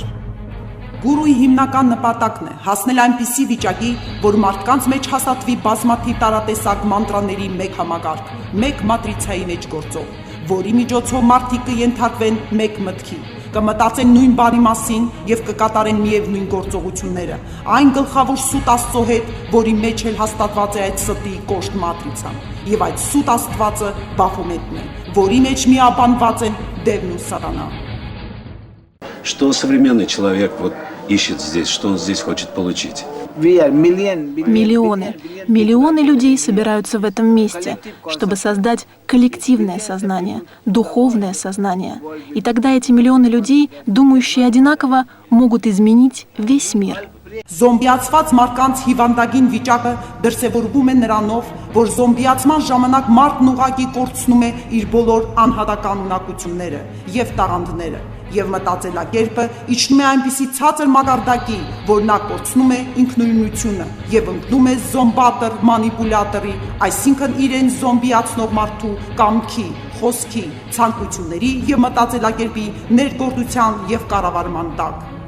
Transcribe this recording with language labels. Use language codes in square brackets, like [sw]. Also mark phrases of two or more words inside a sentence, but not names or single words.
[hy] Գուրուի հիմնական նպատակն է հասնել այնպիսի վիճակի, որ մարդկանց մեջ հաստատվի բազմաթիվ տարատեսակ մանտրաների մեկ համակարգ, մեկ մատրիցայի մեջ գործող, որի միջոցով մարդիկ կենթարկվեն մեկ մտքի, կմտածեն նույն բանի մասին եւ կկատարեն միևնույն գործողությունները, այն գլխավոր սուտ Աստծո հետ, որի մեջ էլ հաստատված է այդ ստի կոշտ մատրիցան, եւ այդ սուտ Աստվածը Բաֆոմետն է, որի մեջ միաբանված են դևն ու սատանան։ [ru] Что современный человек вот ищет здесь, что он здесь хочет получить? Миллионы людей собираются в этом месте, чтобы создать коллективное сознание, духовное сознание. И тогда эти миллионы людей, думающие одинаково, могут изменить весь мир. [hy] Զոմբիացված մարդկանց հիվանդագին վիճակը դրսևորվում է նրանով, որ զոմբիացման ժամանակ մարդն ուղղակի կորցնում է իր բոլոր անհատական ունակությունները եւ տաղանդները Եվ մտածելակերպը իջնում է այնպիսի ցածր մակարդակի, որ նա կորցնում է ինքնուրույնությունը եւ ընկնում է զոմբատոր մանիպուլյատորի, այսինքն իրեն զոմբիացնող մարդու կամքի, խոսքի, ցանկությունների եւ մտածելակերպի ներգործության եւ կառավարման տակ։